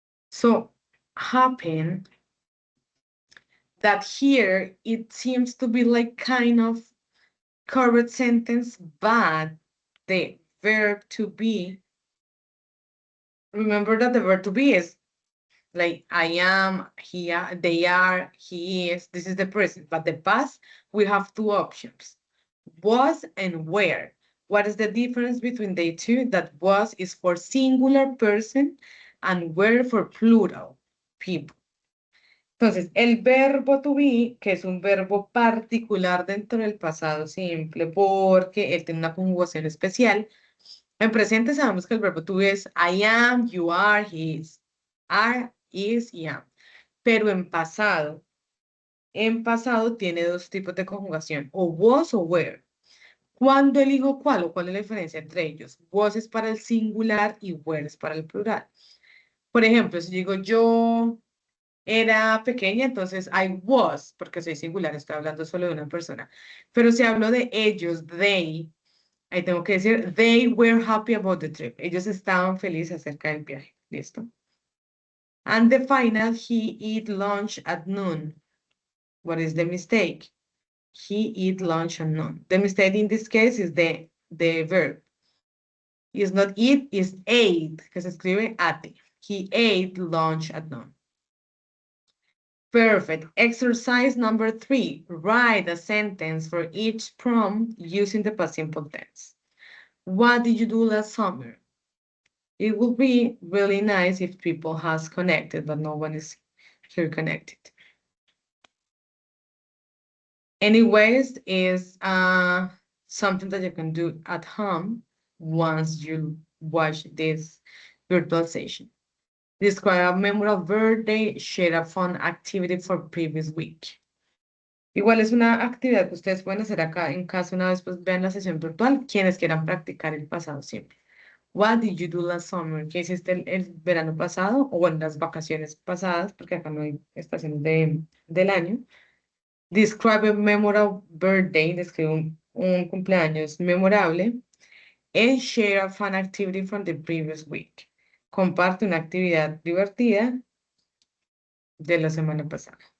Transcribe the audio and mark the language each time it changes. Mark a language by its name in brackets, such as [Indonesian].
[English] So, happen that here it seems to be like kind of correct sentence, but the verb to be, remember that the verb to be is like I am, they are, he is, this is the present, but the past, we have two options, was and were. What is the difference between the two? That was is for singular person and were for plural people. [Spanish] Entonces, el verbo to be, que es un verbo particular dentro del pasado simple, porque él tiene una conjugación especial. En presente sabemos que el verbo to be es I am, you are, he is. Are, is y am. Pero en pasado tiene dos tipos de conjugación, o was o were. ¿Cuándo elijo cuál o cuál es la diferencia entre ellos? Was es para el singular y were es para el plural. Por ejemplo, si digo yo era pequeña, entonces [English] I was, [Spanish] porque soy singular, estoy hablando solo de una persona. Pero si hablo de ellos, they, ahí tengo que decir, [English] they were happy about the trip. [Spanish] Ellos estaban felices acerca del viaje. ¿Listo? [English] And the final, he eat lunch at noon. What is the mistake? He eat lunch at noon. The mistake in this case is the verb. It's not eat, it's ate, [Spanish] que se escribe ate. [English] He ate lunch at noon. Perfect. Exercise number 3. Write a sentence for each prompt using the past simple tense. What did you do last summer? It would be really nice if people has connected, but no one is here connected. Anyways, is something that you can do at home once you watch this virtual session. Describe a memorable birthday, share a fun activity for previous week. [Spanish] Igual es una actividad que ustedes pueden hacer acá en casa una vez pues vean la sesión virtual, quienes quieran practicar el pasado siempre. [English] What did you do last summer? [Spanish] ¿Qué hiciste el verano pasado o en las vacaciones pasadas? Porque acá no hay estaciones del año. [English] Describe a memorable birthday, [Spanish] describe un cumpleaños memorable. [English] And share a fun activity from the previous week. [Spanish] Comparte una actividad divertida de la semana pasada.